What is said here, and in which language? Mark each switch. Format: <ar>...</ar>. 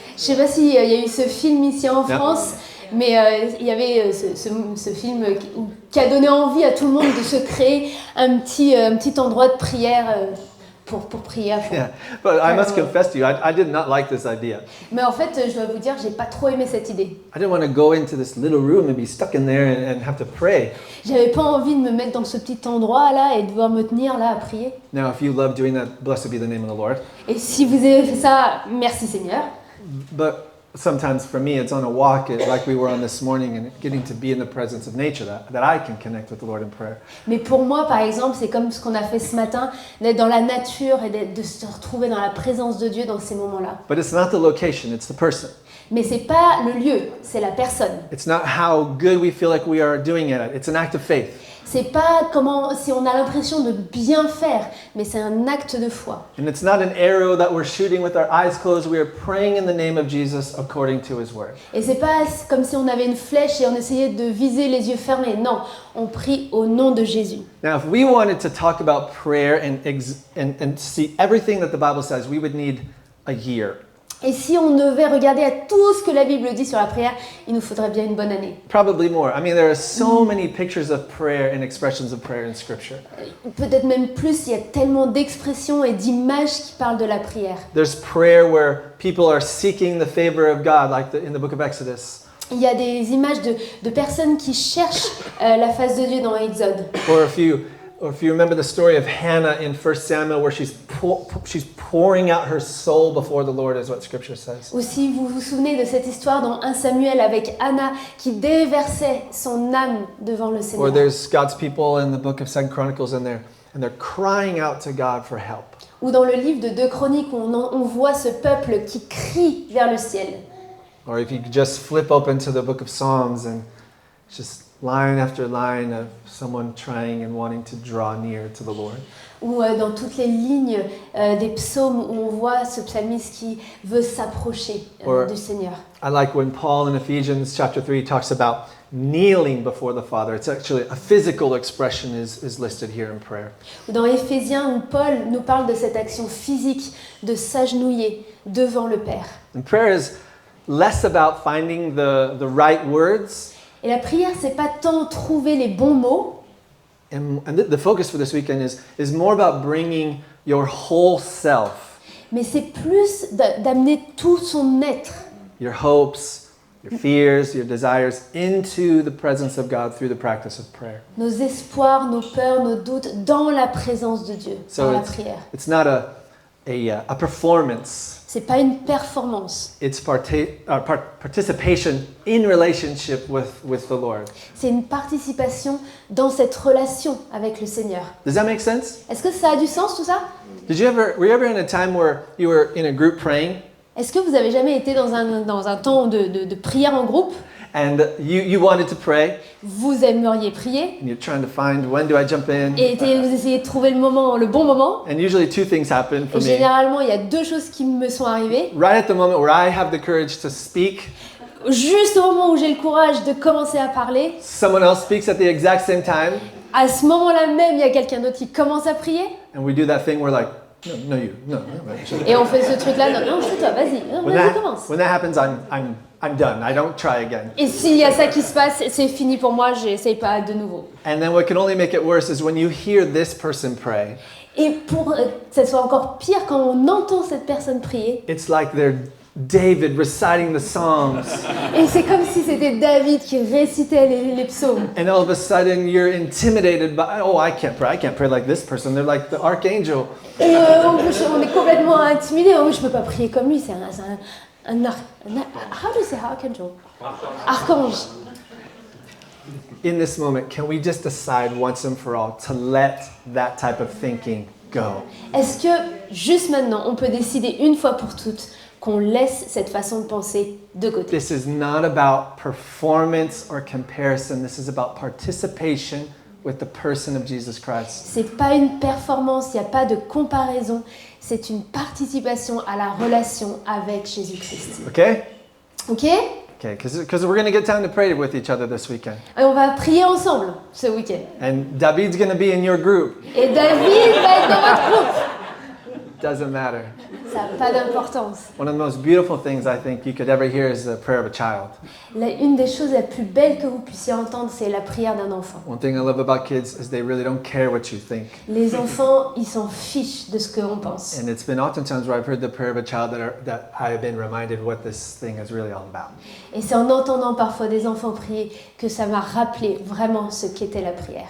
<fr>Je sais pas s'il y a eu ce film ici en</fr> <en>Yeah.</en> <fr>France, mais il y avait ce film qui a donné envie à tout le monde de se créer un petit endroit de prière pour prier à fond.</fr> <en>Yeah, but I must confess to you, I did not like this idea.</en> <fr>Mais en fait, je dois vous dire, j'ai pas trop aimé cette idée.</fr> <en>I didn't want to go into this little room and be stuck in there and have to pray.</en> <fr>J'avais pas envie de me mettre dans ce petit endroit là et de devoir me tenir là à prier.</fr> <en>Now, if you love doing that, blessed be the name of the Lord.</en> <fr>Et si vous avez fait ça, merci Seigneur.</fr> <en>But sometimes for me, it's on a walk, like we were on this morning, and getting to be in the presence of nature, that I can connect with the Lord in prayer.</en> <fr>Mais pour moi, par exemple, c'est comme ce qu'on a fait ce matin, d'être dans la nature et de se retrouver dans la présence de Dieu dans ces moments-là.</fr> <en>But it's not the location, it's the person.</en> <fr>Mais c'est pas le lieu, c'est la personne.</fr> <en>It's not how good we feel like we are doing it. It's an act of faith.</en> <fr>C'est pas si on a l'impression de bien faire, mais c'est un acte de foi.</fr> <en>And it's not an arrow that we're shooting with our eyes closed. We are praying in the name of Jesus according to his word.</en> <fr>Et c'est pas comme si on avait une flèche et on essayait de viser les yeux fermés. Non, on prie au nom de Jésus.</fr> <en>Now, if we wanted to talk about prayer and see everything that the Bible says, we would need a year.</en> <fr>Et si on devait regarder à tout ce que la Bible dit sur la prière, il nous faudrait bien une bonne année.</fr> <en>Probably more. I mean, there are so many pictures of prayer and expressions of prayer in Scripture.</en> <fr>Peut-être même plus, il y a tellement d'expressions et d'images qui parlent de la prière.</fr> <en>There's prayer where people are seeking the favor of God, like in the book of Exodus.</en> <fr>Il y a des images de personnes qui cherchent la face de Dieu dans Exode.</fr> <en>Or if you remember the story of Hannah in 1 Samuel where she's pouring out her soul before the Lord is what Scripture says.</en> <fr>Ou si vous vous souvenez de cette histoire dans 1 Samuel avec Anna qui déversait son âme devant le</fr> <en>Or</en> <fr>Seigneur.</fr> <en>there's God's people in the book of 2 Chronicles and they're crying out to God for help.</en> <fr>Ou dans le livre de 2 Chroniques où on voit ce peuple qui crie vers le ciel.</fr> <en>Or if you could just flip open to the book of Psalms and just line after line of someone trying and wanting to draw near to the Lord.</en> <fr>Ou dans toutes les lignes des psaumes où on voit ce psalmiste qui veut s'approcher du Seigneur.</fr> <en>I like when Paul in Ephesians chapter 3 talks about kneeling before the Father. It's actually a physical expression is listed here in prayer.</en> <fr>Ou dans Éphésiens où Paul nous parle de cette action physique de s'agenouiller devant le Père.</fr> <en>And prayer is less about finding the right words.</en> <fr>Et la prière, c'est pas tant trouver les bons mots.</fr> <en>And the focus for this weekend is more about bringing your whole self.</en> <fr>Mais c'est plus d'amener tout son être.</fr> <en>Your hopes, your fears, your desires into the presence of God through the practice of prayer.</en> <fr>Nos espoirs, nos peurs, nos doutes dans la présence de Dieu, dans la prière.</fr> <en>It's not a performance.</en> <fr>C'est pas une performance.</fr> <en>It's participation in relationship with the Lord.</en> <fr>C'est une participation dans cette relation avec le Seigneur.</fr> <en>Does that make sense?</en> <fr>Est-ce que ça a du sens tout ça?</fr> <en>Were you ever in a time where you were in a group praying?</en> <fr>Est-ce que vous avez jamais été dans un temps de prière en groupe?</fr> <en>And you wanted to pray.</en> <fr>Vous aimeriez prier.</fr> <en>And you're trying to find when do I jump in?</en> <fr>Et vous essayez de trouver le bon moment.</fr> <en>And usually two things happen for</en> <fr>Et</fr> <en>me.</en> <fr>généralement, il y a deux choses qui me sont arrivées.</fr> <en>Right at the moment where I have the courage to speak,</en> <fr>Juste au moment où j'ai le courage de commencer à parler,</fr> <en>someone else speaks at the exact same time,</en> <fr>à ce moment-là même, il y a quelqu'un d'autre qui commence à prier.</fr> <en>and we do that thing where like, no, you, no.</en> <fr>Et on fait ce truc-là, non, c'est toi, vas-y, vas-y, commence.</fr> <en>When that happens, I'm done. I don't try again.</en> <fr>Et s'il y a ça qui se passe, c'est fini pour moi, j'essaye pas de nouveau.</fr> <en>And then what can only make it worse is when you hear this person pray.</en> <fr>Et pour que ça soit encore pire, quand on entend cette personne prier,</fr> <en>It's like David reciting the Psalms.</en> <fr>Et c'est comme si c'était David qui récitait les psaumes.</fr> <en>And all of a sudden you're intimidated by, oh, I can't pray like this person. They're like the archangel.</en> <fr>Et on est complètement intimidé. Oh, je peux pas prier comme lui. C'est</fr> <en>how do you say archangel?</en> <fr>Archange.</fr> <en>In this moment, can we just decide once and for all to let that type of thinking go?</en> <fr>Est-ce que juste maintenant, on peut décider une fois pour toutes qu'on laisse cette façon de penser de côté?</fr> <en>This is not about performance or comparison. This is about participation with the person of Jesus Christ.</en> <fr>C'est pas une performance, il n'y a pas de comparaison. C'est une participation à la relation avec Jésus-Christ.</fr> <en>Okay?</en> <fr>Ok?</fr> <en>Okay, because we're going to get time to pray with each other this weekend.</en> <fr>Et on va prier ensemble ce week-end.</fr> <en>And David's going to be in your group.</en> <fr>Et David va être dans votre groupe.</fr> <en>Doesn't matter.</en> <fr>Ça n'a pas d'importance.</fr> <en>One of the most beautiful things I think you could ever hear is the prayer of a child.</en> <fr>Une des choses les plus belles que vous puissiez entendre, c'est la prière d'un enfant.</fr> <en>One thing I love about kids is they really don't care what you think.</en> <fr>Les enfants, ils s'en fichent de ce qu'on pense.</fr> <en>And it's been oftentimes where I've heard the prayer of a child that I have been reminded what this thing is really all about.</en> <fr>Et c'est en entendant parfois des enfants prier que ça m'a rappelé vraiment ce qu'était la prière.</fr>